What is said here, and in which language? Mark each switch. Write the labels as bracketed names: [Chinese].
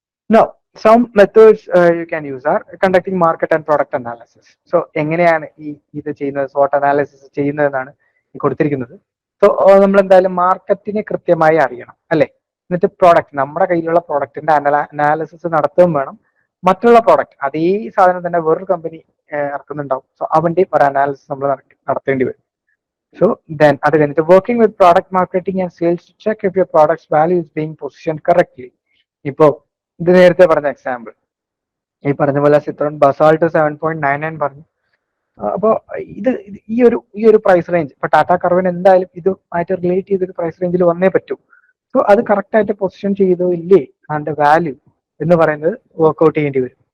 [English] Now, some methods you can use are conducting market and product analysis. [Malayalam] So എങ്ങനെയാണ് ഇത് ചെയ്യുന്നത്, SWOT analysis ചെയ്യുന്നതെന്നാണ് ഈ കൊടുത്തിരിക്കുന്നത്. സോ നമ്മൾ എന്തായാലും മാർക്കറ്റിനെ കൃത്യമായി അറിയണം അല്ലെ. എന്നിട്ട് പ്രോഡക്റ്റ്, നമ്മുടെ കയ്യിലുള്ള പ്രോഡക്റ്റിന്റെ അനാലിസിസ് നടത്തുകയും വേണം. മറ്റുള്ള പ്രോഡക്റ്റ് അതേ സാധനം തന്നെ വേറൊരു കമ്പനി ഇറക്കുന്നുണ്ടാവും. സോ അവന്റെ ഒരു അനാലിസിസ് നമ്മൾ നടത്തേണ്ടി വരും. [English] So then [Malayalam] അത് കഴിഞ്ഞിട്ട് [English] working with product marketing and sales to check if your product's value is being positioned correctly. ഇപ്പോൾ [Malayalam] ഇത് നേരത്തെ പറഞ്ഞ എക്സാമ്പിൾ, ഈ പറഞ്ഞ പോലെ സിട്രോൺ ബസാൾട്ട് 7.99 പറഞ്ഞു. അപ്പോൾ ഈ ഒരു പ്രൈസ് റേഞ്ച് ഇപ്പൊ ടാറ്റ കർവിന് എന്തായാലും ഇതുമായിട്ട് റിലേറ്റ് ചെയ്തൊരു പ്രൈസ് റേഞ്ചിൽ വന്നേ പറ്റൂ. സോ അത് കറക്റ്റ് ആയിട്ട് പൊസിഷൻ ചെയ്തോ ഇല്ലേ അതിന്റെ വാല്യൂ എന്ന് പറയുന്നത് വർക്ക്ഔട്ട് ചെയ്യേണ്ടി വരും.